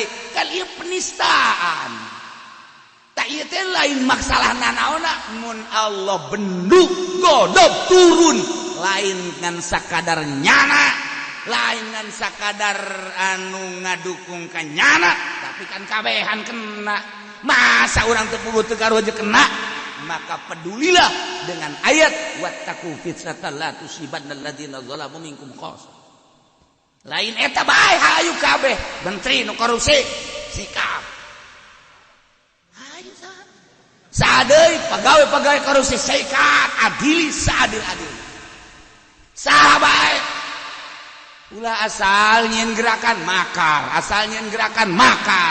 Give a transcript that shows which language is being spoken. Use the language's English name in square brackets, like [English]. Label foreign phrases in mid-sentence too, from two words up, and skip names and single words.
[Sundanese] Kan ieu penistaan. Tak ieu teh lain masalah nanaonna mun Allah benduk godog turun lain ngan sakadar nyana. Lain kan sakadar anu ngadukung ka nyana tapi kan kabehan kena. Masa orang teu puguh teu karo aja kena. [Indonesian] Maka pedulilah dengan ayat [Arabic] واتقوا فتنة لا تصيبن الذين ظلموا منكم خاصة. [Sundanese] Lain eta bae hayu kabeh menteri nu korupsi sikap. Hayu sadeui pagawe-pagawe korupsi sikat [Indonesian] adili seadil-adil. [Sundanese] Saha bae ulah asal nyen [Indonesian] gerakan makar, [Sundanese] asal nyen [Indonesian] gerakan makar.